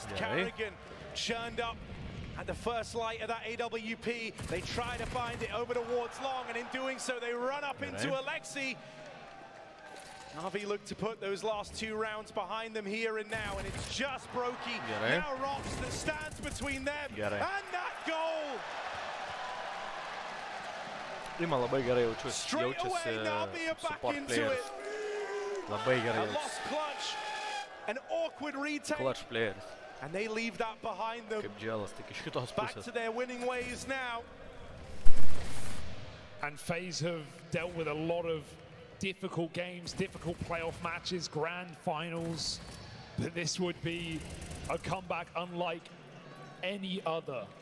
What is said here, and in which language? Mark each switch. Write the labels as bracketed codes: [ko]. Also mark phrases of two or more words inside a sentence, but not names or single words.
[en] Carrigan churned up at the first light of that AWP. They try to find it over towards Long, and in doing so, they run up into Alexi. NAVI look to put those last 2 rounds behind them here and now, and it's just Brokey. Now Rops that stands between them and that goal. [lt] Ima labai gerai jaučiasi [en] support players. [lt] Labai gerai jaučiasi. [en] An awkward retake. Clutch players. And they leave that behind them. [lt] Kaip dželas, tik iš kitos [en] Back [lt] pusės. [en] to their winning ways now. And Faze have dealt with a lot of difficult games, difficult playoff matches, grand finals. But this would be a comeback unlike any other.